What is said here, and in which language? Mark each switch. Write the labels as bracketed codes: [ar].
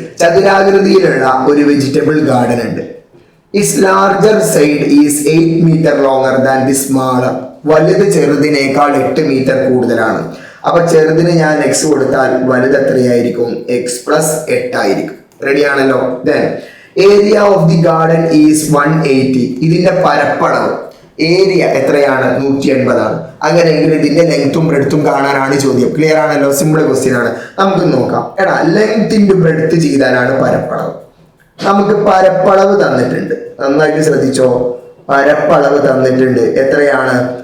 [ml] ചതുരാകൃതിയിലുള്ള ഒരു vegetable garden ഉണ്ട്. [en] Its larger side is 8 meter longer than the smaller. [ml] വലുത് ചെറുതിനേക്കാൾ 8 മീറ്റർ കൂടുതലാണ്. അപ്പൊ ചെറുതിന് ഞാൻ x കൊടുത്താൽ വലുത് എത്രയായിരിക്കും? x+8 ആയിരിക്കും. റെഡി ആണല്ലോ? [en] Then area of the garden is 180. [ml] ഇതിന്റെ പരപ്പളവ് ഏരിയ എത്രയാണ് 180 അങ്ങനെയെങ്കിൽ ഇതിന്റെ ലെങ്ത്തും ബ്രെഡ്ത്തും കാണാനാണ് ചോദ്യം. ക്ലിയർ ആണല്ലോ, സിമ്പിൾ ക്വസ്റ്റ്യൻ ആണ്. നമുക്ക് നോക്കാം. എടാ ലെങ്ത് ഇൻറ്റു ബ്രെഡ്ത്ത് ചെയ്താലാണ് പരപ്പളവ്. നമുക്ക് പരപ്പളവ് തന്നിട്ടുണ്ട്, നന്നായിട്ട് ശ്രദ്ധിച്ചോ. പരപ്പളവ് തന്നിട്ടുണ്ട് എത്രയാണ്?